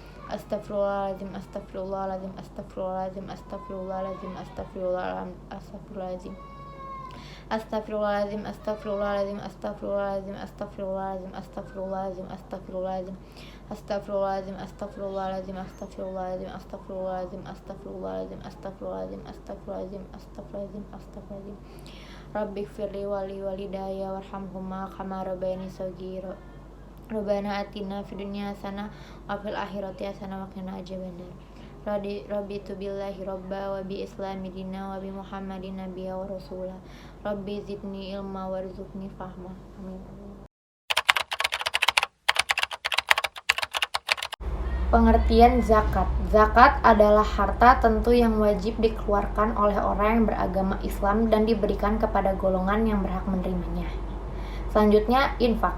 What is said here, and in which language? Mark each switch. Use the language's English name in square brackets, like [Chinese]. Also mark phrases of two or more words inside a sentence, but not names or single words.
[Arabic] أستغفر الله العظيم، أستغفر الله العظيم، أستغفر الله العظيم، أستغفر الله العظيم، أستغفر الله العظيم، أستغفر الله العظيم، أستغفر الله العظيم، أستغفر الله العظيم، أستغفر الله العظيم، أستغفر الله العظيم، أستغفر الله العظيم، أستغفر الله العظيم، أستغفر الله العظيم، أستغفر الله العظيم، أستغفر الله العظيم، أستغفر الله العظيم، أستغفر الله العظيم، أستغفر الله العظيم، أستغفر الله العظيم، أستغفر الله العظيم. رب اغفر لي ولوالدي وارحمهما كما ربياني صغيرا. ربنا آتنا في الدنيا حسنة وفي الآخرة حسنة وقنا عذاب النار. رضيت بالله ربا وبالإسلام دينا وبمحمد نبيا ورسولا. رب زدني علما وارزقني فهما. [Indonesian] Amin. Pengertian zakat. Zakat adalah harta tentu yang wajib dikeluarkan oleh orang yang beragama Islam dan diberikan kepada golongan yang berhak menerimanya. Selanjutnya, infak.